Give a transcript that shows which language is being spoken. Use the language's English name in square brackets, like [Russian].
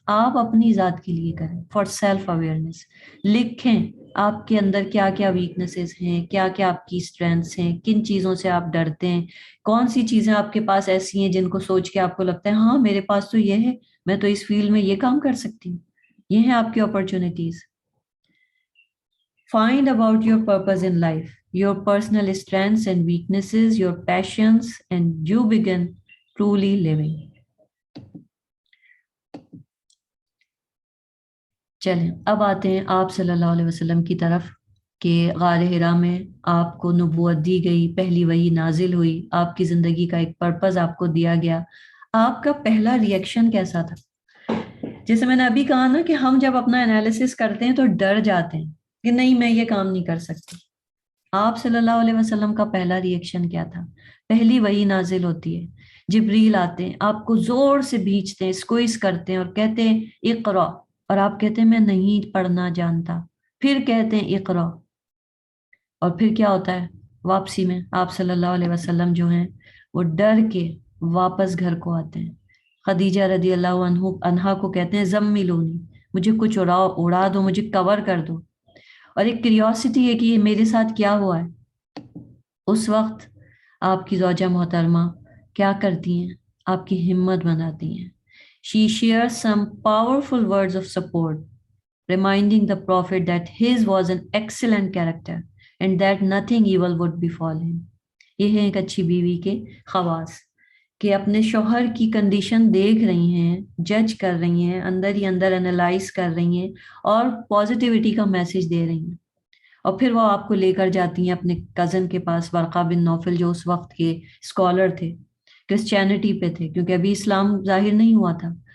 [Urdu] آپ اپنی ذات کے لیے کریں فار سیلف اویئرنیس. لکھیں آپ کے اندر کیا کیا ویکنیسز ہیں، کیا کیا آپ کی اسٹرینتھس ہیں، کن چیزوں سے آپ ڈرتے ہیں، کون سی چیزیں آپ کے پاس ایسی ہیں جن کو سوچ کے آپ کو لگتا ہے ہاں میرے پاس تو یہ ہے، میں تو اس فیلڈ میں یہ کام کر سکتی ہوں. یہ ہیں آپ کی opportunities. [English] Find about your purpose in life, your personal strengths and weaknesses, your passions, and you begin truly living. [Urdu] چلیں اب آتے ہیں آپ صلی اللہ علیہ وسلم کی طرف کہ غار حرا میں آپ کو نبوت دی گئی، پہلی وحی نازل ہوئی، آپ کی زندگی کا ایک پرپز آپ کو دیا گیا. آپ کا پہلا ریئیکشن کیسا تھا؟ جیسے میں نے ابھی کہا نا کہ ہم جب اپنا انالیسس کرتے ہیں تو ڈر جاتے ہیں کہ نہیں میں یہ کام نہیں کر سکتی. آپ صلی اللہ علیہ وسلم کا پہلا ریئیکشن کیا تھا؟ پہلی وحی نازل ہوتی ہے، جبریل آتے ہیں، آپ کو زور سے بھیجتے ہیں، اسکوئز کرتے ہیں اور کہتے ہیں اقرا، اور آپ کہتے ہیں میں نہیں پڑھنا جانتا. پھر کہتے ہیں اقرا، اور پھر کیا ہوتا ہے؟ واپسی میں آپ صلی اللہ علیہ وسلم جو ہیں وہ ڈر کے واپس گھر کو آتے ہیں. خدیجہ رضی اللہ عنہا کو کہتے ہیں زملونی، مجھے کچھ اڑا دو، مجھے کور کر دو. اور ایک کریوسٹی ہے کہ یہ میرے ساتھ کیا ہوا ہے. اس وقت آپ کی زوجہ محترمہ کیا کرتی ہیں؟ آپ کی ہمت بناتی ہیں. [English] She shares some powerful words of support, reminding the prophet that his was an excellent character and that nothing evil would befall him. [Urdu] یہ ہے ایک اچھی بیوی کے خواص کہ اپنے شوہر کی کنڈیشن دیکھ رہی ہیں، جج کر رہی ہیں، اندر ہی اندر انالائز کر رہی ہیں اور پازیٹیوٹی کا میسج دے رہی ہیں. اور پھر وہ آپ کو لے کر جاتی ہیں اپنے کزن کے پاس، ورقہ بن نوفل جو اس وقت کے اسکالر تھے، کرسچینٹی پہ تھے کیونکہ ابھی اسلام ظاہر نہیں ہوا تھا.